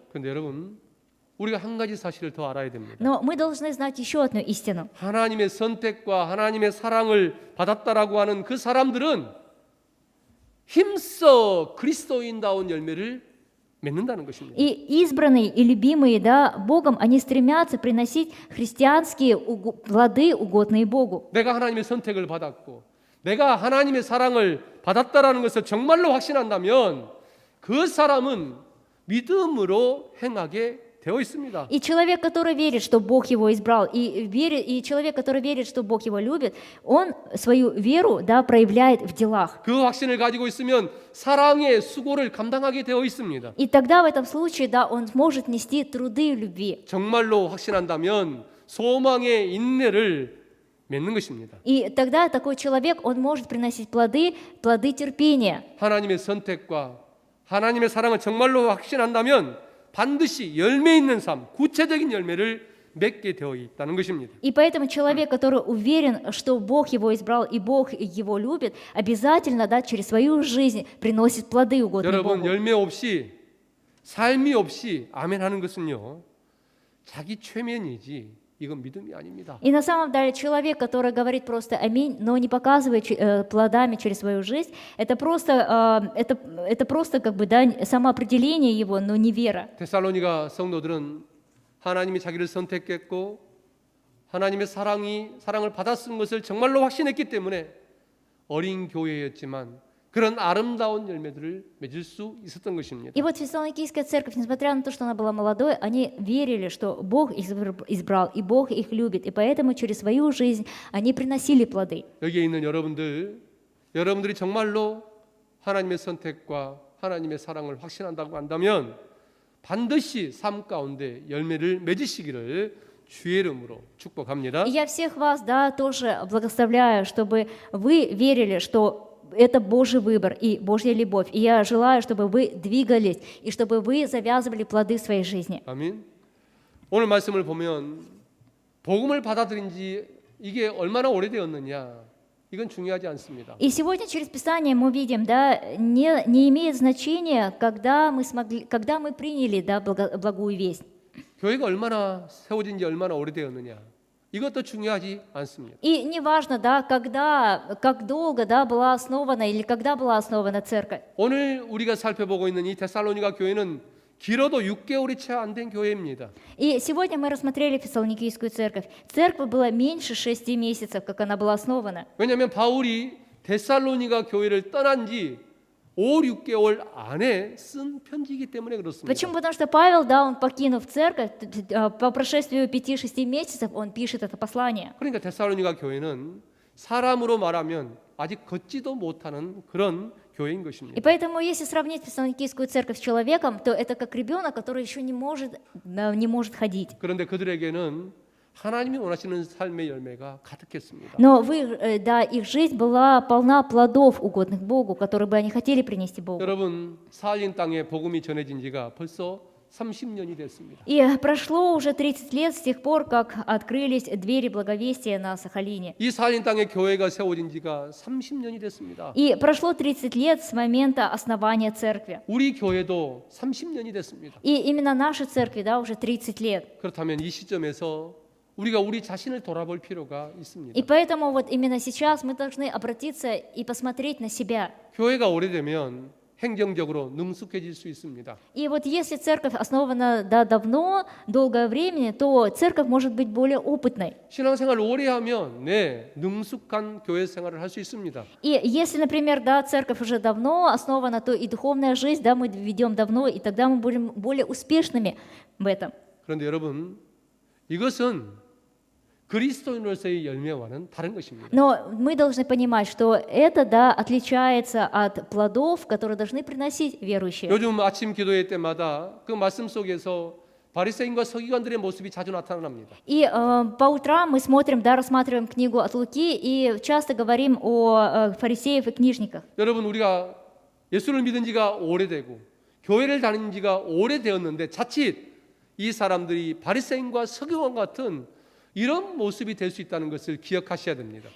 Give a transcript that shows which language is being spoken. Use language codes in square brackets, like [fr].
[ko] 그런데 여러분, 우리가 한 가지 사실을 더 알아야 됩니다. [ru] Но мы должны знать еще одну истину. [ko] 하나님의 선택과 하나님의 사랑을 받았다라고 하는 그 사람들은 힘써 그리스도인다운 열매를 맺는다는 것입니다. [ru] И избранные и любимые, да, Богом, они стремятся приносить христианские плоды, угодные Богу. [ko] 내가 하나님의 선택을 받았고 내가 하나님의 사랑을 받았다라는 것을 정말로 확신한다면 그 사람은 믿음으로 행하게 되어 있습니다. [ru] И человек, который верит, что Бог его избрал, и человек, который верит, что Бог его любит, он свою веру, да, проявляет в делах. [ko] 그 확신을 가지고 있으면 사랑의 수고를 감당하게 되어 있습니다. [ru] И тогда в этом случае, да, он сможет нести труды любви. [ko] 정말로 확신한다면 소망의 인내를 맺는 것입니다. [ru] И тогда такой человек, он может приносить плоды терпения. [ko] 하나님의 선택과 하나님의 사랑을 정말로 확신한다면 반드시 열매 있는 삶, 구체적인 열매를 맺게 되어 있다는 것입니다. [ru] И поэтому человек, который уверен, что Бог его избрал и Бог его любит, обязательно, да, через свою жизнь приносит плоды угодные [ko] 여러분, [ru] Богу. [ko] 열매 없이 삶이 없이 아멘 하는 것은요, 자기 최면이지 이건 믿음이 아닙니다. [ru] И на самом деле человек, который говорит просто аминь, но не показывает плодами через свою жизнь, это просто как бы, да, самоопределение его, но не вера. [ko] 데살로니가 성도들은 하나님이 자기를 선택했고 하나님의 사랑을 받았은 것을 정말로 확신했기 때문에 어린 교회였지만 그런 아름다운 열매들을 맺을 수 있었던 것입니다. [ru] И вот Фессалоникийская церковь, несмотря на то, что она была молодой, они верили, что Бог их избрал, и Бог их любит, и поэтому через свою жизнь они приносили плоды. [ko] 여기에 있는 여러분들이 정말로 하나님의 선택과 하나님의 사랑을 확신한다고 한다면 반드시 삶 가운데 열매를 맺으시기를 주의 이름으로 축복합니다. [ru] И я всех вас, да, тоже благословляю, чтобы вы верили, что это Божий выбор и Божья любовь. И я желаю, чтобы вы двигались и чтобы вы завязывали плоды в своей жизни. [ko] 아멘. 오늘 말씀을 보면 복음을 받아들인 지 이게 얼마나 오래되었느냐 이건 중요하지 않습니다. [ru] И сегодня через Писание мы видим, да, не имеет значения, когда мы приняли, да, благую весть. [ko] 교회가 얼마나 세워진 지 얼마나 오래되었느냐 이것도 중요하지 않습니다. [ru] И не важно, да, как долго, да, была основана или когда была основана церковь. [ko] 오늘 우리가 살펴보고 있는 이 데살로니가 교회는 길어도 6개월이 채 안 된 교회입니다. [ru] И сегодня мы рассмотрели Фессалоникийскую церковь. Церковь была меньше 6 месяцев, как она была основана. [ko] 왜냐하면 바울이 데살로니가 교회를 떠난 지 5, 6개월 안에 쓴 편지이기 때문에 그렇습니다. [ru] Почему? Потому что Павел, да, он покинув церковь, по прошествию 5-6 месяцев он пишет это послание. [ko] 그러니까 데살로니가 교회는 사람으로 말하면 아직 걷지도 못하는 그런 교회인 것입니다. [ru] И поэтому, если сравнить Фессалоникийскую церковь с человеком, то это как ребенок, который еще не может ходить. [ko] 그런데 그들에게는 하나님이 원하시는 삶의 열매가 가득했습니다. [ru] Но да, их жизнь была полна плодов, угодных Богу, которые бы они хотели принести Богу. [ko] 여러분, 사할린 땅에 복음이 전해진 지가 벌써 30년이 됐습니다. [ru] И прошло уже 30 лет с тех пор, как открылись двери благовестия на Сахалине. [ko] 이 사할린 땅에 교회가 세워진 지가 30년이 됐습니다. [ru] И прошло 30 лет с момента основания церкви. [ko] 우리 교회도 30년이 됐습니다. [ru] И именно нашей церкви, да, уже 30 лет. [ko] 그렇다면 이 시점에서 우리가 우리 자신을 돌아볼 필요가 있습니다. [ru] И поэтому вот именно сейчас мы должны обратиться и посмотреть на себя. [ko] 교회가 오래되면 행정적으로 능숙해질 수 있습니다. [ru] И вот если церковь основана, да, давно, долгое время, то церковь может быть более опытной. [ko] 신앙생활을 오래 하면 능숙한 교회 생활을 할 수 있습니다. [ru] И если, например, да, церковь уже давно основана, то и духовная жизнь, да, мы ведем давно, и тогда мы будем более успешными в этом. [ko] 그런데 여러분, 이것은 그리스도인으로서의 열매와는 다른 것입니다. [ru] Но мы должны понимать, что это, да, отличается от плодов, которые должны приносить верующие. [ko] 요즘 아침 기도회 때마다 그 말씀 속에서 바리새인과 서기관들의 모습이 자주 나타납니다. [ru] И по утрам мы смотрим, да, рассматриваем книгу от Луки и часто говорим о фарисеях и книжниках. [ko] 여러분, 우리가 예수를 믿은 지가 오래되고 교회를 다닌 지가 오래되었는데 자칫 이 사람들이 바리새인과 서기관 같은 이런 모습이 될 수 있다는 것을 기억하셔야 됩니다.